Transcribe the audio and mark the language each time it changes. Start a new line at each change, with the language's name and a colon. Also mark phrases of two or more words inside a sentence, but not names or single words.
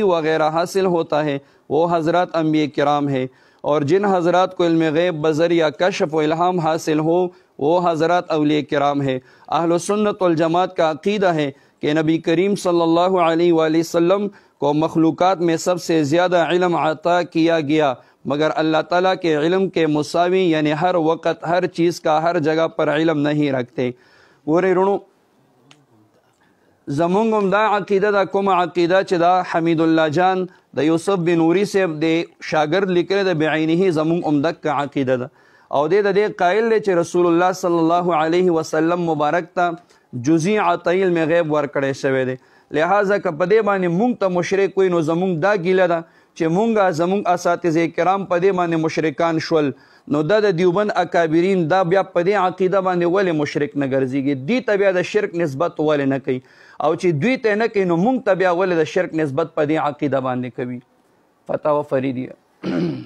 Urdu: وغیرہ حاصل ہوتا ہے وہ حضرات انبیاء کرام ہے اور جن حضرات کو علم غیب بذریعہ کشف و الہام حاصل ہو وہ حضرات اولیاء کرام ہے اہل سنت والجماعت کا عقیدہ ہے کہ نبی کریم
Arabic: صلی اللہ علیہ وآلہ وسلم
Urdu: کو مخلوقات میں سب سے زیادہ علم عطا کیا گیا مگر اللہ تعالیٰ کے علم کے مساوی یعنی ہر وقت ہر چیز کا ہر جگہ پر علم نہیں رکھتے
Pashto: ګورئ رونو زمونږ هم دا عقیده دا کومه عقیده چې دا حمید الله جان د یوسف بن نوري صاحب د شاګرد لیکلی د بعینه زمونږ هم دقه عقیده ده او دی د دې قایل دی چې
Arabic: رسول الله صلی الله علیه وسلم
Pashto: مبارک ته جزئی عطائی علم غیب ورکړی شوی دی لہذا که په دې باندې مونږ ته مشرک وي نو زمونږ دا ګیله ده چې مونږ زمونږ اساتذه کرام په دې باندې مشرکان شول نو دا د دیوبند اکابرین دا بیا په دې عقیده باندې ولې مشرک نه ګرځېږي دوی ته بیا د شرک نسبت ولې نه کوي او چې دوی ته نه کوي نو مونږ ته بیا ولې د شرک نسبت په دې عقیده باندې کوي فتاوا فریدیه